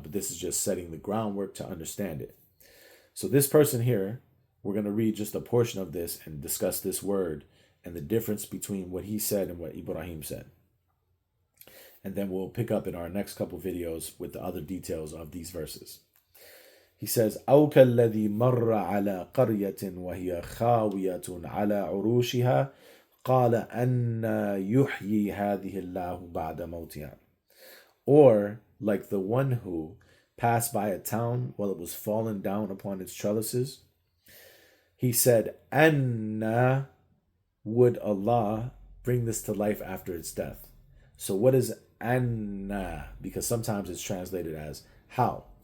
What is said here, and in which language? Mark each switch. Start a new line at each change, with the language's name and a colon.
English: But this is just setting the groundwork to understand it. So this person here, we're going to read just a portion of this and discuss this word and the difference between what he said and what Ibrahim said. And then we'll pick up in our next couple videos with the other details of these verses. He says,
Arabic: أو كالذي مر على قرية وهي خاوية على عروشها قال أن يحيي هذه الله بعد موتها.
English: Or like the one who passed by a town while it was fallen down upon its trellises. He said, Anna would Allah bring this to life after its death. So what is Anna? Because sometimes it's translated as how.